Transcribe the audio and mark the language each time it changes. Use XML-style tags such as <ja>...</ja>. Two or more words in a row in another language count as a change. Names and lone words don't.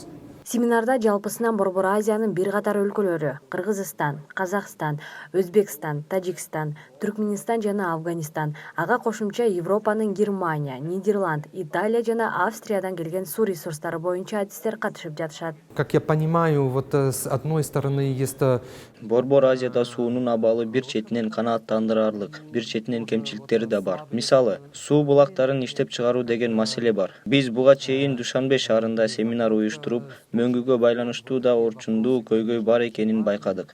<ky>Семинарда жалпысынан Борбор Азиянын бир катар өлкөлөрү — Кыргызстан, Казакстан, Өзбекстан, Тажикстан, Түркменистан жана Афганистан, ага кошумча Европанын Германия, Нидерланд, Италия жана Австриядан келген суу ресурстары боюнча адистер катышып жатышат.</ky> <ru>Как я понимаю, вот с одной стороны есть</ru> <ky>Борбор Азияда суунун абалы бир четинен канааттандырарлык, бир четинен кемчиликтери да бар. Мисалы, суу булактарын иштеп чыгаруу деген маселе бар. Биз буга чейин Душанбе шаарында семинар уюштуруп, мөңгүгө байланыштуу да орчундуу көйгөй бар экенин байкадык.</ky>